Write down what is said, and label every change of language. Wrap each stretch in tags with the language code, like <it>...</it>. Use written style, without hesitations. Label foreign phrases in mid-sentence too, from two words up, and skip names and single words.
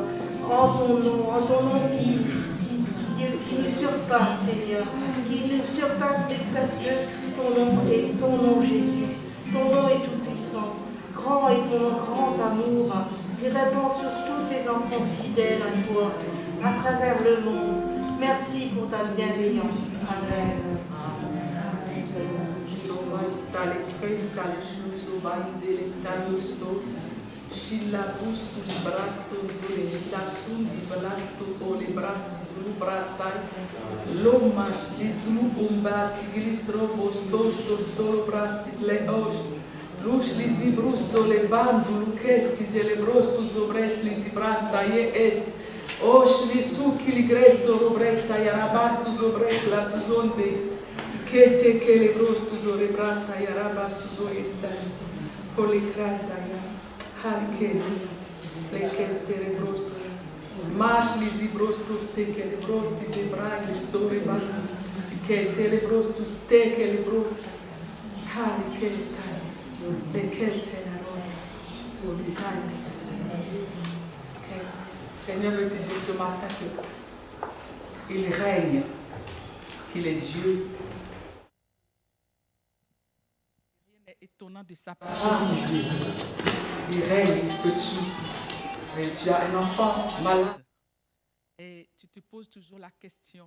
<fr>En ton nom qui nous surpasse, Seigneur, qui nous surpasse parce que ton nom est ton nom, Jésus. Ton nom est tout puissant. Grand est ton grand amour qui répand sur tous tes enfants fidèles à toi, à travers le monde. Merci pour ta bienveillance. Amen. Shilla bustu di brasto di stasum di balasto o le brasti zulu brastai lomas li zulu bombasti glistro bostosto stolo brastis le osh lush li zibrusto le bandu lucestis e le brosto sobres li zibrasta ye est osh li suki li gresto robresta yarabastu sobres la suzonde che le brosto sobre brasta yarabastu zo estai policrasta ya Harkeli, lekes terebrosto, mashli zibrosto steke lebrosti zebragli store batu, ke telebrosto steke lebrosta, harkesta, lekes terebrosto, bisani. Seigneur, je te dis ce matin qu'il règne, qu'il est Dieu. Rien n'est étonnant de sa part. Il règne que tu as un enfant malade et tu te poses toujours la question.</fr>